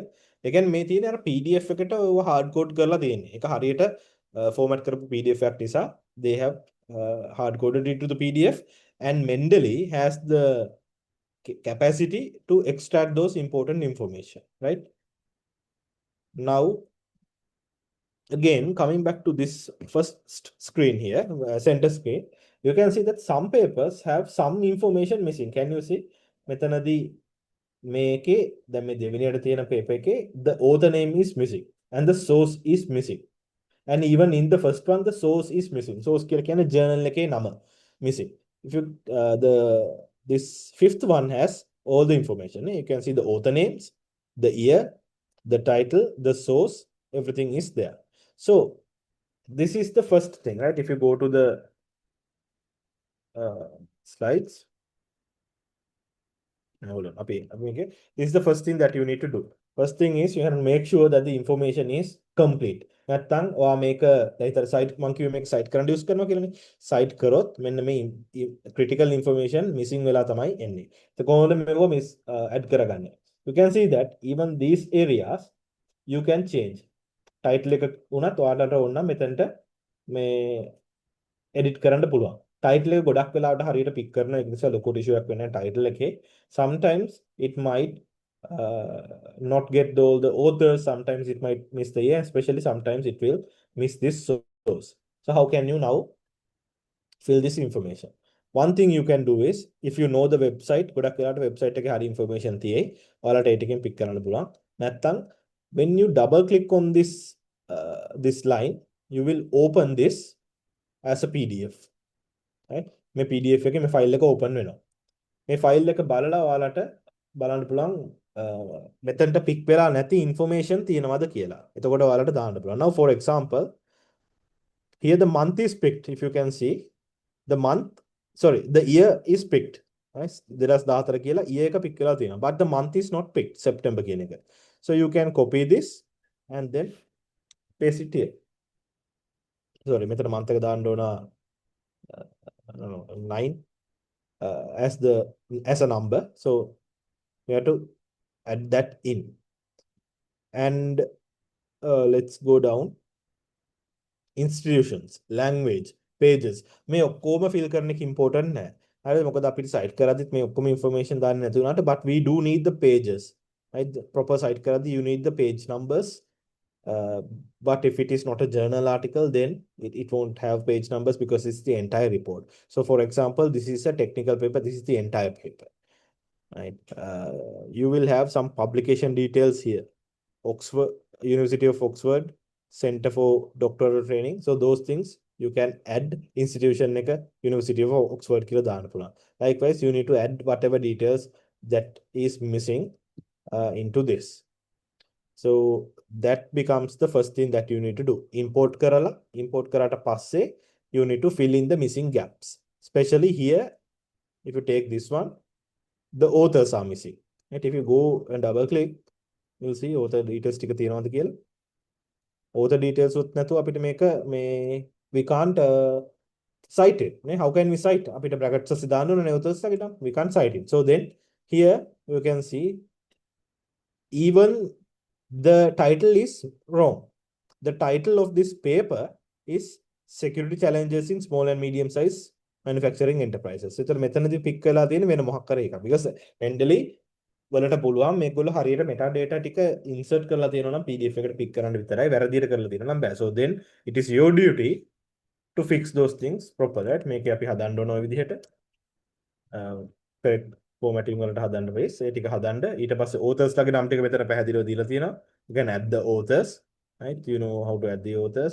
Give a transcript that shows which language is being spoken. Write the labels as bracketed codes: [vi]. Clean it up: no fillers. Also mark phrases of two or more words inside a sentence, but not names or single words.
[si] ඒ කියන්නේ මේ තියෙන අර PDF එකට ඔය [en] hard code [si] කරලා තියෙන්නේ. ඒක හරියට format කරපු PDF එකක් නිසා [en] they have hard coded it to the PDF, and Mendeley has the capacity to extract those important information, right? Now again, coming back to this first screen here, center screen, you can see that some papers have some information missing. Can you see? [si] මෙතනදී මේකේ දැන් මේ දෙවෙනියට තියෙන paper එකේ [en] the author name is missing and the source is missing. And even in the first one, the source is missing. [si] Source කියලා කියන්නේ journal එකේ නම missing. [en] If you this fifth one has all the information. You can see the author names, the year, the title, the source, everything is there. So this is the first thing, right? If you go to the slides, hold on. Okay. This is the first thing that you need to do. First thing is you have to make sure that the information is complete. [si] නැත්තම් ඔයා මේක දැන් site මම කිව්වේ මේක site කරන්න use කරනවා කියලානේ. site කරොත් මෙන්න මේ [en] critical information missing [si] වෙලා තමයි එන්නේ. ඒක කොහොමද මේක miss add කරගන්නේ? [en] You can see that even these areas you can change. [si] Title එක උනත් ඔයාලට ඕන නම් මෙතනට මේ edit කරන්න පුළුවන්. Title එක ගොඩක් වෙලාවට හරියට pick කරන එක නිසා ලොකු issue එකක් වෙන්නේ title එකේ. [en] Sometimes it might not get all the authors, sometimes it might miss the year, especially sometimes it will miss this source. So how can you now fill this information? One thing you can do is, if you know the website, [si] ගොඩක් වෙලාවට website එකේ හරි information තියෙයි. ඔයාලට ඒ ටිකෙන් pick කරන්න පුළුවන්. [en] නැත්තම් when you double click on this this line, you will open this as a PDF. Right? [si] මේ PDF එකේ මේ ෆයිල් එක open වෙනවා. මේ ෆයිල් එක බලලා ඔයාලට බලන්න පුළුවන් මෙතනට පික් වෙලා නැති information තියෙනවද කියලා. එතකොට ඔයාලට දාන්න පුළුවන්. [en] Now for example, here the month is picked. If you can see, the year is picked. [si] Right? 2014 කියලා year එක pick වෙලා තියෙනවා. [en] But the month is not picked, September කියන එක. So you can copy this and then paste it here. Sorry, [si] මෙතන month එක දාන්න ඕන 9 [en] as a number. So we have to add that in. And let's go down. Institutions, language, pages. [si] මේ ඔක්කොම fill කරන එක important නෑ. හරිද? මොකද අපිට site කරද්දිත් මේ ඔක්කොම information දාන්න නැති වුණාට [en] but we do need the pages. Right? The proper site කරද්දි you need the page numbers. But if it is not a journal article, then it won't have page numbers because it's the entire report. So for example, this is a technical paper, this is the entire paper. Right? You will have some publication details here. Oxford, University of Oxford, Center for Doctoral Training. So those things you can add institution එක University of Oxford [si] කියලා දාන්න පුළුවන්. [en] Likewise, you need to add whatever details that is missing into this. So that becomes the first thing that you need to do. Import [si] කරාට පස්සේ [en] you need to fill in the missing gaps. Especially here, if you take this one, the authors are missing. Right? If you go and double click, you'll see author details [si] ටික තියෙනවද කියලා. [en] Author details [si] උත් නැතුව අපිට මේක [en] we can't cite it. How can we cite? [si] අපිට brackets එකේ දාන්න ඕනේ authors ලාට. [en] We can't cite it. So then here you can see even the title is wrong. The title of this paper is Security Challenges in Small and Medium Size Manufacturing Enterprises. [si] So මෙතනදී pick වෙලා තියෙන වෙන මොකක් කරේ එකක්. Because Mendeley වලට පුළුවන් මේගොල්ලෝ හරියට metadata ටික insert කරලා තියෙනවා නම් PDF එකට pick කරන්න විතරයි. වැරදියට කරලා තියෙනවා නම් බෑ. [en] So then it is your duty to fix those things properly. Right? [si] මේකේ අපි හදන්න ඕන ඔය විදිහට [en] correct formatting [si] වලට හදන්න base ඒ ටික හදන්න. ඊට පස්සේ authors ලාගේ නම් ටික මෙතන පැහැදිලිව දීලා තියෙනවා. [en] You can add the authors. Right? You know how to add the authors.